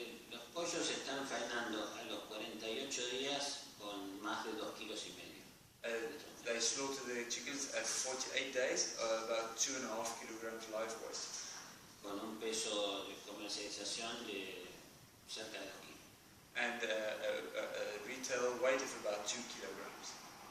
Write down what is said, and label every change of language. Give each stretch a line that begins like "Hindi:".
Spanish: Los pollos se están faenando a los 48 días con más de 2,5 kilos.
English: They slaughter the chickens at 48 days, about 2.5 kilograms live weight.
Spanish: Con un peso de comercialización de cerca de 2 kilos.
English: And a retail weight of about 2 kilograms.